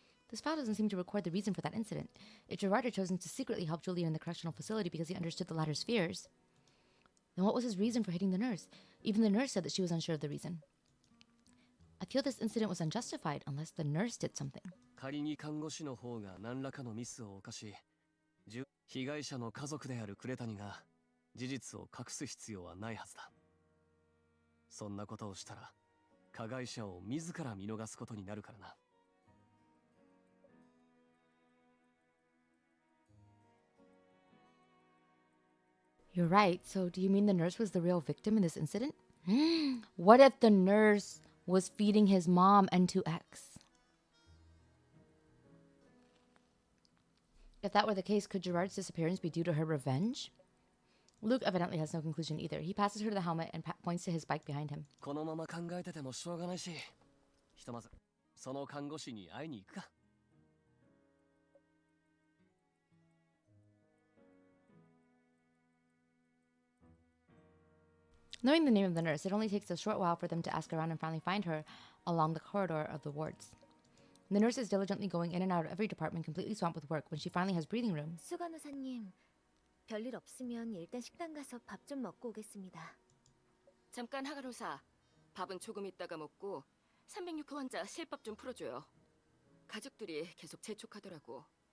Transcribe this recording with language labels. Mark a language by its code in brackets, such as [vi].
[en] This file doesn't seem to record the reason for that incident. If Gerard had chosen to secretly help Julian in the correctional facility because he understood the latter's fears, then what was his reason for hitting the nurse? Even the nurse said that she was unsure of the reason. I feel this incident was unjustified unless the nurse did something. [ja] 仮に看護師の方が何らかのミスを犯し、被害者の家族である呉谷が事実を隠す必要はないはずだ。そんなことをしたら、加害者を自ら見逃すことになるからな。 [en] You're right. So do you mean the nurse was the real victim in this incident? What if the nurse was feeding his mom N2X? If that were the case, could Gerard's disappearance be due to her revenge? Luke evidently has no conclusion either. He passes her the helmet and points to his bike behind him. [ja] このまま考えててもしょうがないし、ひとまずその看護師に会いに行くか。 [en] Knowing the name of the nurse, it only takes a short while for them to ask around and finally find her along the corridor of the wards. The nurse is diligently going in and out of every department, completely swamped with work. When she finally has breathing room, [ko] 수간호사님, 별일 없으면 일단 식당 가서 밥 좀 먹고 오겠습니다. 잠깐 하간호사, 밥은 조금 있다가 먹고 306호 환자 실밥 좀 풀어줘요. 가족들이 계속 재촉하더라고.